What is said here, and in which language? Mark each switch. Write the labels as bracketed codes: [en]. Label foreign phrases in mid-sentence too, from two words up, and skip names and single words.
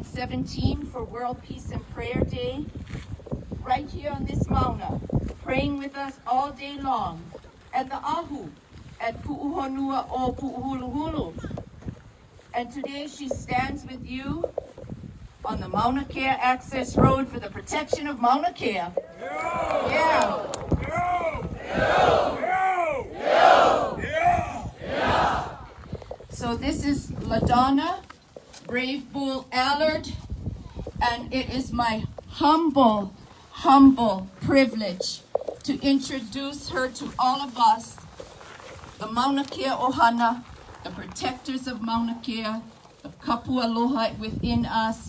[en] 2017 for World Peace and Prayer Day, right here on this Mauna, praying with us all day long at the Ahu at Puʻuhonu o Puʻuhuluhulu. And today she stands with you on the Maunakea Access Road for the protection of Maunakea. Yeah. So this is LaDonna, Brave Bull Allard, and it is my humble privilege to introduce her to all of us, the Maunakea Ohana, the protectors of Maunakea, the Kapua Aloha within us.